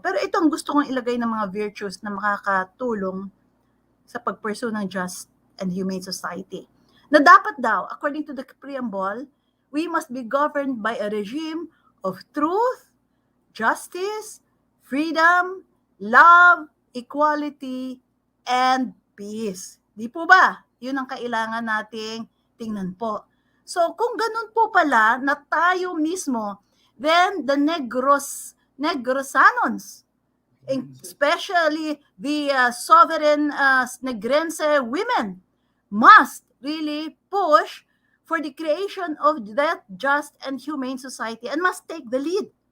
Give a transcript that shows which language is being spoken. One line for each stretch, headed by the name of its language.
Filipino: Pero ito ang gusto kong ilagay ng mga virtues na makakatulong sa pag-pursue ng
English: just and humane society.
Filipino: Na dapat daw,
English: according to the preamble, we must be governed by a regime of truth, justice, freedom, love, equality, and peace.
Filipino: Di po ba? Yun ang kailangan nating tingnan po.
English: So,
Filipino: kung ganun po pala na tayo mismo,
English: then the Negrosanons, especially the sovereign Negrense women, must really push for the creation of that just and humane society and must take the lead.